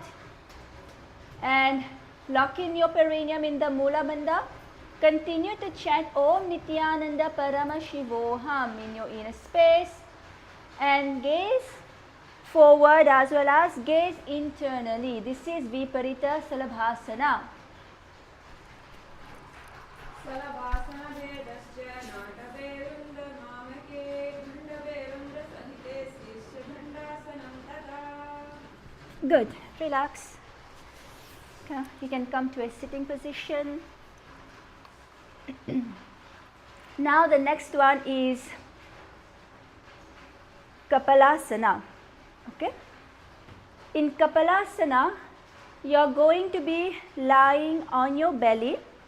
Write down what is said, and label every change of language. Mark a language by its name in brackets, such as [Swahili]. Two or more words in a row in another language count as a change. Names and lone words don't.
[English] And lock in your perineum in the Mula Bandha. Continue to chant Om Nithyananda Parama Shivoham in your inner space. And gaze forward as well as gaze internally. This is Viparita Salabhasana. [Sanskrit] शलभासन वेदस्य नतवेरुण्ड मामके भण्डवेरुण्ड सहिते शिष्य भण्डासनम् तत. [English] Good. Relax. Okay. You can come to a sitting position. Now the next one is Kapalasana. Okay. In Kapalasana, you are going to be lying on your belly.